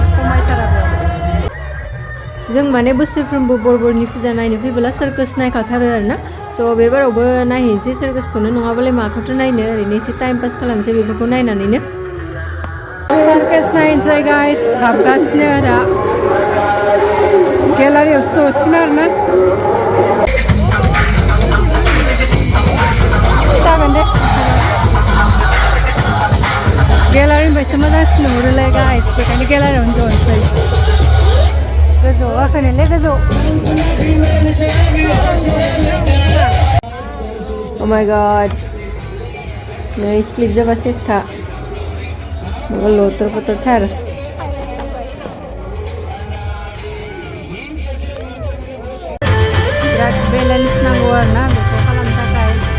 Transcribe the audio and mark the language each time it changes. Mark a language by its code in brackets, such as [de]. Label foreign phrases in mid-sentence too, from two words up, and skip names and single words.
[brx] खमायथारा बेयाव जों माने बोसोरफ्रोमबो बरबरनि फुजा नायनो फैबोला सार्कास नायखाथारो आरोना स' बेबारावबो नायहैनोसै सार्कासखौनो नङाबालाय माखौथ' नायनो ओरैनो एसे [en] time pass [brx] खालामनोसै बेफोरखौ नायनानैनो सार्कास नायनोसै गाइस हाबगासिनो दा गेलारियाव जसिगोन आरोना जागोन दे गेलारिनिफ्रायसो मोजांसिन नुहुरोलाय गाइस बेखायनो गेलारियावनो ज'नोसै गोजौ गाखोनोलै गोजौ [en] Oh my god [brx] नै स्लिप जाबा सेसखा माबा लटर पटरथार बिराद बेलेन्स नांगौ आरोना बेखौ खालामनो थाखाय